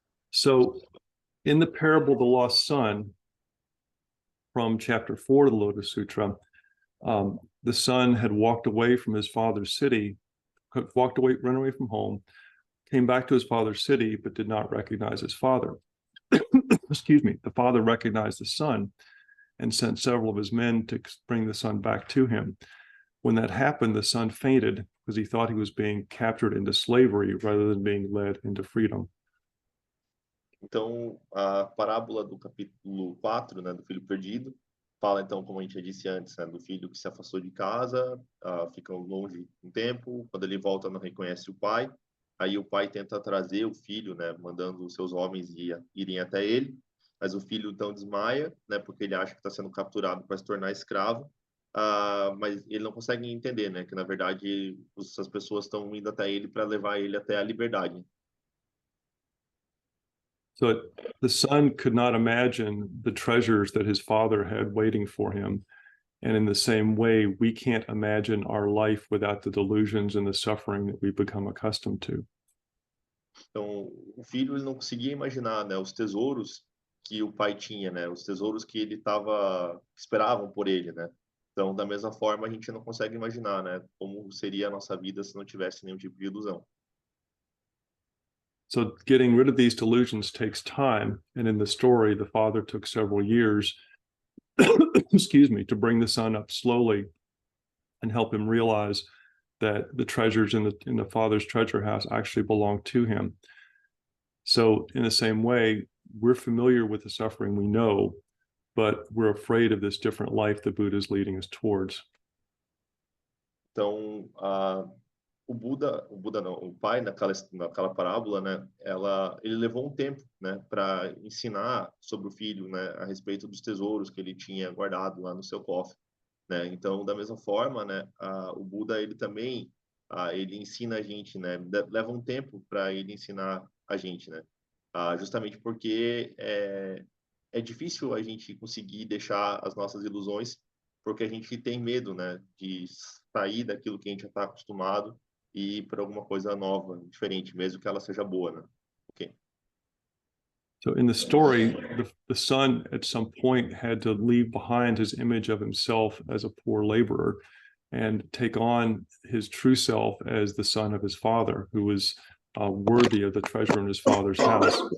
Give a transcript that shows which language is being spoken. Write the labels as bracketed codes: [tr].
[en] So, in the parable of the lost son, from chapter 4 of the Lotus Sutra, the son had walked away from his father's city, run away from home, came back to his father's city, but did not recognize his father. Excuse me. The father recognized the son and sent several of his men to bring the son back to him. When that happened, the son fainted because he thought he was being captured into slavery rather than being led into freedom. [pt] Então, a parábola do capítulo 4, né, do filho perdido, fala, então, como a gente já disse antes, né, do filho que se afastou de casa, fica longe um tempo, quando ele volta não reconhece o pai, aí o pai tenta trazer o filho, né, mandando os seus homens irem até ele, mas o filho então desmaia, né, porque ele acha que está sendo capturado para se tornar escravo, mas ele não consegue entender, né, que na verdade as pessoas estão indo até ele para levar ele até a liberdade. [en] So the son could not imagine the treasures that his father had waiting for him. And in the same way, we can't imagine our life without the delusions and the suffering that we become accustomed to. [pt] Então, o filho ele não conseguia imaginar, né, os tesouros que o pai tinha, né, os tesouros que esperavam por ele, né? Então, da mesma forma, a gente não consegue imaginar, né, como seria a nossa vida se não tivesse nenhum tipo de ilusão. [en] So getting rid of these delusions takes time. And in the story, the father took several years, excuse me, to bring the son up slowly and help him realize that the treasures in the father's treasure house actually belong to him. So in the same way, we're familiar with the suffering we know, but we're afraid of this different life the Buddha is leading us towards. [pt] Então, o pai naquela parábola, né, ele levou um tempo, né, para ensinar sobre o filho, né, a respeito dos tesouros que ele tinha guardado lá no seu cofre, né? Então, da mesma forma, né, o Buda ele também ele ensina a gente, né, leva um tempo para ele ensinar a gente, né? justamente porque é difícil a gente conseguir deixar as nossas ilusões, porque a gente tem medo, né, de sair daquilo que a gente já está acostumado e ir para alguma coisa nova, diferente, mesmo que ela seja boa, né? [en] Ok. So in the story, the son at some point had to leave behind his image of himself as a poor laborer and take on his true self as the son of his father, who was worthy of the treasure in his father's house.